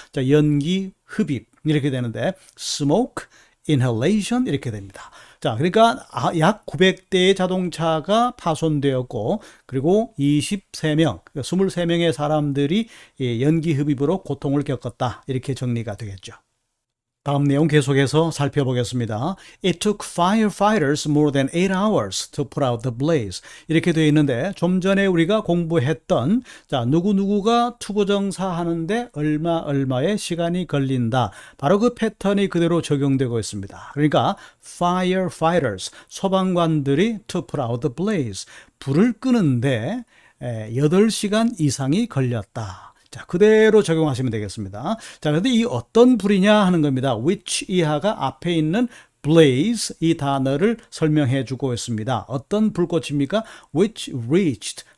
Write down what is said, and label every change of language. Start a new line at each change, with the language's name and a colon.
Korean: 자, 연기 흡입 이렇게 되는데 smoke inhalation 이렇게 됩니다. 자, 그러니까 약 900대의 자동차가 파손되었고 그리고 23명, 23명의 사람들이 연기 흡입으로 고통을 겪었다. 이렇게 정리가 되겠죠. 다음 내용 계속해서 살펴보겠습니다.
English: It took firefighters more than 8 hours to put out the blaze.
Korean: 이렇게 되어 있는데 좀 전에 우리가 공부했던 자, 누구누구가 투부정사 하는데 얼마의 시간이 걸린다. 바로 그 패턴이 그대로 적용되고 있습니다. 그러니까 firefighters, 소방관들이 to put out the blaze. 불을 끄는데 8시간 이상이 걸렸다. 자, 그대로 적용하시면 되겠습니다. 자, 그런데 이 어떤 불이냐 하는 겁니다. which 이하가 앞에 있는 blaze 이 단어를 설명해 주고 있습니다. 어떤 불꽃입니까? which reached